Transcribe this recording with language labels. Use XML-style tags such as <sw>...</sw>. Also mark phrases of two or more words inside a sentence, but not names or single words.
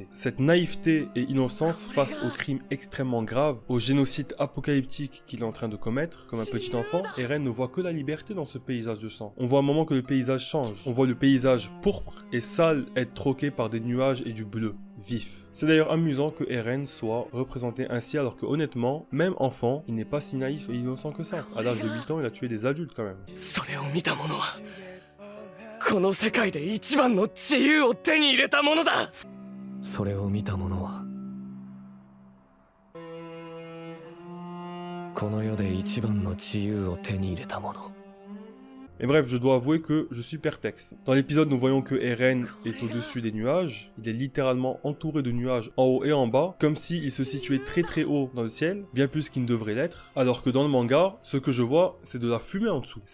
<fr>Cette naïveté et innocence face aux crimes extrêmement graves, au génocide apocalyptique qu'il est en train de commettre, comme un petit enfant, Eren ne voit que la liberté dans ce paysage de sang. On voit à un moment que le paysage change. On voit le paysage pourpre et sale être troqué par des nuages et du bleu, vif. C'est d'ailleurs amusant que Eren soit représenté ainsi alors que honnêtement, même enfant, il n'est pas si naïf et innocent que ça. À l'âge de 8 ans, il a tué des adultes quand même.</fr> <ja>それを見た者はこの世界で一番の自由を手に入れた者だ。それを見た者はこの世で一番の自由を手に入れた者。</ja> <fr>Mais bref, je dois avouer que je suis perplexe. Dans l'épisode, nous voyons que Eren est au-dessus des nuages. Il est littéralement entouré de nuages en haut et en bas, comme s'il se situait très très haut dans le ciel, bien plus qu'il ne devrait l'être. Alors que dans le manga, ce que je vois, c'est de la fumée en dessous.</fr>